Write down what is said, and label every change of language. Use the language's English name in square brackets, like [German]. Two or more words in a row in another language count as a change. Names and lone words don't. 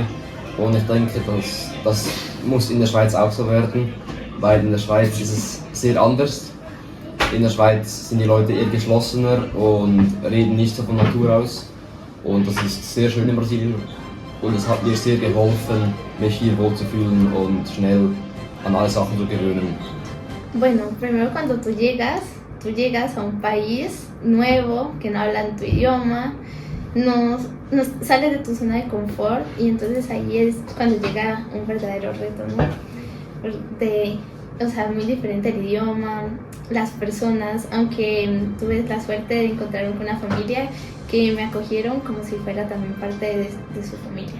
[German] Und ich denke, das muss in der Schweiz auch so werden, weil in der Schweiz ist es sehr anders. In der Schweiz sind die Leute eher geschlossener und reden nicht so von Natur aus. Und das ist sehr schön in Brasilien. Und es hat mir sehr geholfen, mich hier wohlzufühlen und schnell an alle Sachen zu gewöhnen. [Spanish] Bueno, primero cuando tú llegas a un país nuevo, que no hablan tu idioma, no sales de tu zona de confort y entonces ahí es cuando llega un verdadero reto, ¿no? Muy diferente el idioma, las personas, aunque tuve la suerte de encontrarme con una familia que me acogieron como si fuera también parte de su familia.